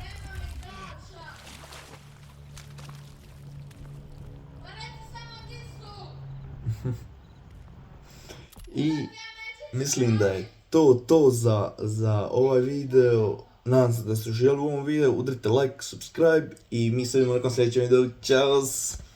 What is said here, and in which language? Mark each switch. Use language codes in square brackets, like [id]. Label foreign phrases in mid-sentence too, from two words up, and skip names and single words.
[hr] I mislim da je to za ovaj video. Nadam se da ste uživali u ovom videu. Udrite like, subscribe i mi se vidimo na sljedećem videu. Ćao!